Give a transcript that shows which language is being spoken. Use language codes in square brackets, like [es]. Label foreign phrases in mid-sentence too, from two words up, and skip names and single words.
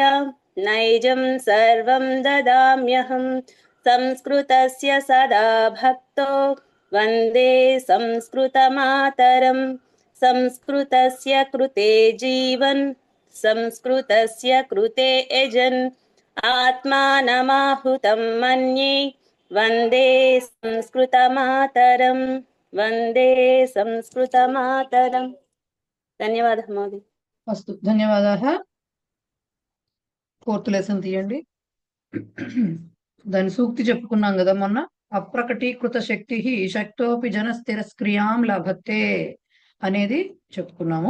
[sa] नैजं सर्वं ददाम्यहं संस्कृतस्य सदा भक्तो वन्दे संस्कृतमातरम् संस्कृतस्य कृते जीवन् संस्कृतस्य कृते यजन् आत्मानमाहुतं मन्ये वन्दे संस्कृतमातरम् वन्दे संस्कृतमातरम्। [te] ధన్యవాదాలు మోదీ. [sa] అస్తు ధన్యవాదాः. [en] fourth lesson [te] తీయండి. దాని సూక్తి చెప్పుకున్నాం కదా మొన్న. [sa] అప్రకటీకృత శక్తి శక్తోపి జన స్థిర స్క్రియాం లభతే [te] అనేది చెప్పుకున్నాము.